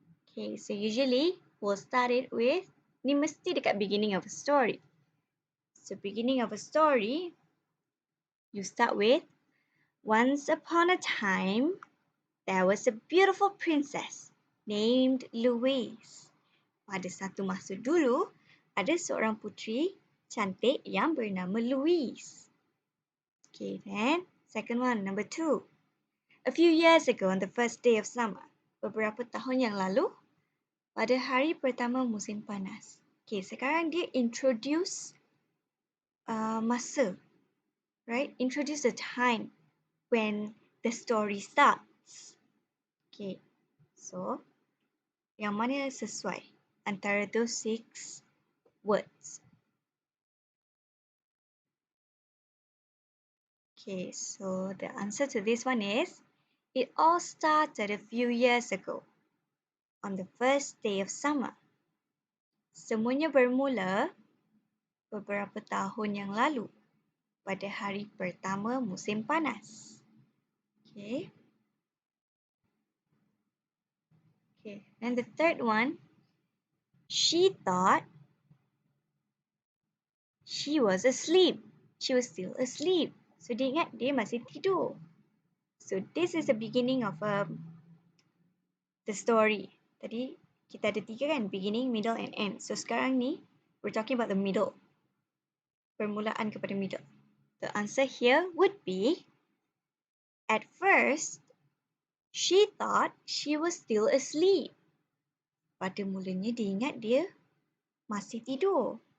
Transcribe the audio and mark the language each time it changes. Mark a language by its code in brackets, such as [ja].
[en] Okay, so usually we'll start it with, [ms] ni mesti dekat [en] beginning of a story. So beginning of a story, you start with, once upon a time, there was a beautiful princess named Louise. [ms] Pada satu masa dulu, ada seorang putri cantik yang bernama Louise. [en] Okay, then second one, number 2. A few years ago on the first day of summer, [ms] beberapa tahun yang lalu, pada hari pertama musim panas. Okay, sekarang dia introduce masa, [en] right? Introduce the time when the story starts. [ms] Okay, so yang mana sesuai antara [en] those 6 words? Okay, so the answer to this one is, it all started a few years ago on the first day of summer. [ms] Semuanya bermula beberapa tahun yang lalu pada hari pertama musim panas. [en] Okay. Okay, and the third one, she thought she was asleep. She was still asleep. [ms] So dia ingat dia masih tidur. [en] So this is the beginning of the story. [ms] Tadi kita ada 3 kan, [en] beginning, middle and end. So [ms] sekarang ni [en] we're talking about the middle. [ms] Permulaan kepada middle. [en] The answer here would be, at first, she thought she was still asleep. [ms] Pada mulanya dia ingat dia masih tidur.